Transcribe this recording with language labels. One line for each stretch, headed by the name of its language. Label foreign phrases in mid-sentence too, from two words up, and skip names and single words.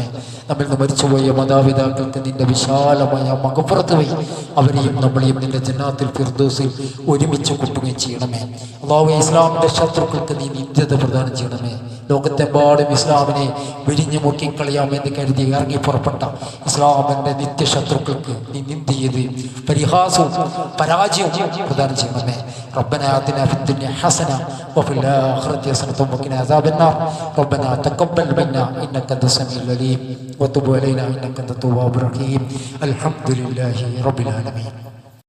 Malayalam: നമ്മിൽ നിന്ന് മരിച്ചുപോയ മാതാപിതാക്കൾക്ക് നിന്റെ വിശാലമായ മഗ്ഫിറത്ത് വഴി അവരെയും നമ്മളെയും നിന്റെ ജന്നാത്തിൽ ഫിർദൗസിൽ ഒരുമിച്ച് കൂട്ടുകയും ചെയ്യണമേ. അല്ലാഹുവേ, ഇസ്ലാമിന്റെ ശത്രുക്കൾക്ക് നീ നിന്ദ്യത പ്രദാനം ചെയ്യണമേ. ലോകത്തെമ്പാടും ഇസ്ലാമിനെ വിരിഞ്ഞു മുക്കിക്കളയാമെന്ന് കരുതി ഇറങ്ങി പുറപ്പെട്ട ഇസ്ലാമിന്റെ നിത്യശത്രുക്കൾക്ക് നീ നിന്ദിയത് പരിഹാസവും പരാജയവും പ്രദാനം ചെയ്യണമേ.
Arabic: ربنا آتنا في الدنيا حسنة وفي الآخرة حسنة وقنا عذاب النار. ربنا تقبل منا إنك أنت السميع العليم وتب علينا إنك أنت التواب الرحيم. الحمد لله رب العالمين.